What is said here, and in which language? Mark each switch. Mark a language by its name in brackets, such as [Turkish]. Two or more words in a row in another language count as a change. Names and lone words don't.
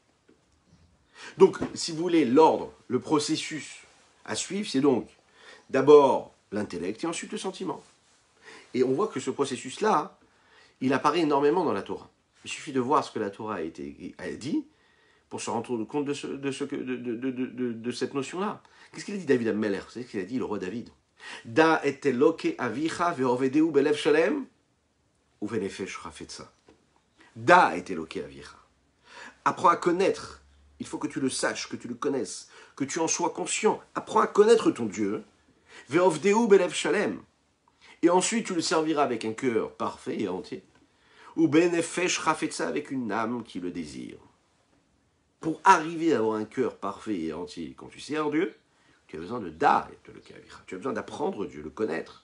[French] Donc, si vous voulez, l'ordre, le processus à suivre, c'est donc d'abord l'intellect et ensuite le sentiment. Et on voit que ce processus-là, il apparaît énormément dans la Torah. Il suffit de voir ce que la Torah a dit pour se rendre compte de cette notion-là. Qu'est-ce qu'il a dit David Ameller? C'est ce qu'il a dit le roi David. [Hebrew] דע את אלוקי אביך ועבדהו בלב שלם ובנפש חפצה. דע את אלוקי אביך. [French] Apprends à connaître. Il faut que tu le saches, que tu le connaisses, que tu en sois conscient. Apprends à connaître ton Dieu. [Hebrew] ועבדהו בלב שלם. [French] Et ensuite, tu le serviras avec un cœur parfait et entier. Ou [Hebrew] בנפש חפצה, [French] avec une âme qui le désire. Pour arriver à avoir un cœur parfait et entier, quand tu sers Dieu, tu as besoin de da, tu as besoin d'apprendre Dieu, le connaître.